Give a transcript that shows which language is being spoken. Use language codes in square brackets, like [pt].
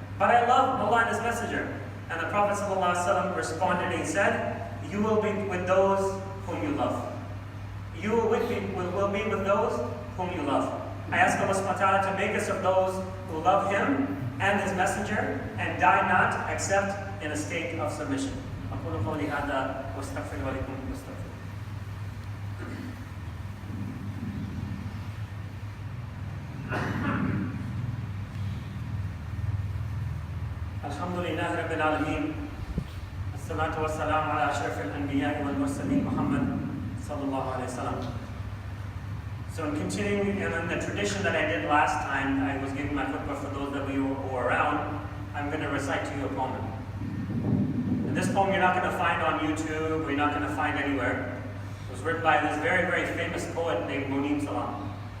[en] But I love Allah and His Messenger." And the Prophet ﷺ responded and he said, "You will be with those whom you love. You will be with those whom you love." I ask Allah subhanahu wa ta'ala to make us of those who love Him and His Messenger and die not except in a state of submission. [ar] أقول قولي هذا وأستغفر ولكم واستغفر. الحمد لله رب العالمين. الصلاة والسلام على أشرف الأنبياء والمرسلين محمد صلى الله عليه وسلم. [en] So in continuing in the tradition that I did last time, I was giving my khutbah for those that who were around. I'm going to recite to you a poem. And this poem you're not going to find on YouTube, or you're not going to find anywhere. It was written by this very, very famous poet named Munim Salam.